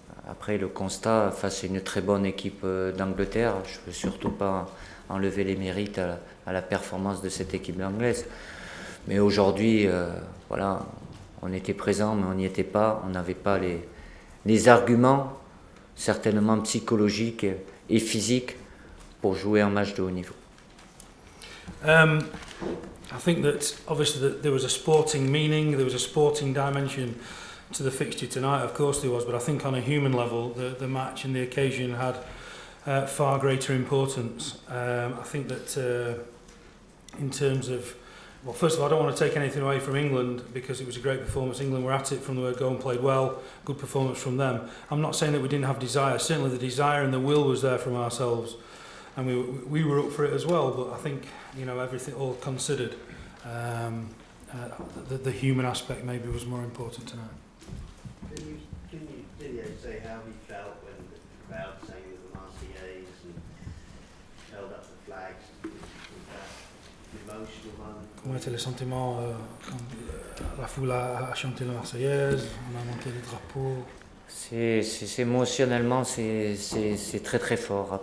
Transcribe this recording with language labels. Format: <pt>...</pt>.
<fr>Après le constat, face à une très bonne équipe d'Angleterre, je ne veux surtout pas enlever les mérites à la performance de cette équipe anglaise. Mais aujourd'hui, voilà, on était présent, mais on n'y était pas. On n'avait pas les arguments, certainement psychologiques et physiques, pour jouer un match de haut niveau.</fr> <en>I think that obviously there was a sporting meaning, there was a sporting dimension to the fixture tonight, of course there was, but I think on a human level the match and the occasion had far greater importance. I think that in terms of, well, first of all, I don't want to take anything away from England because it was a great performance. England were at it from the word go and played well, good performance from them. I'm not saying that we didn't have desire, certainly the desire and the will was there from ourselves, and we were up for it as well, but I think, you know, everything all considered, the human aspect maybe was more important tonight. Can you say how he felt when the crowd sang the Marseillaise and held up the flags? Was that an emotional moment?</en> <fr>Comment étaient les sentiments quand la foule a chanté la Marseillaise, on a monté les drapeaux? C'est émotionnellement, c'est très très fort.</fr>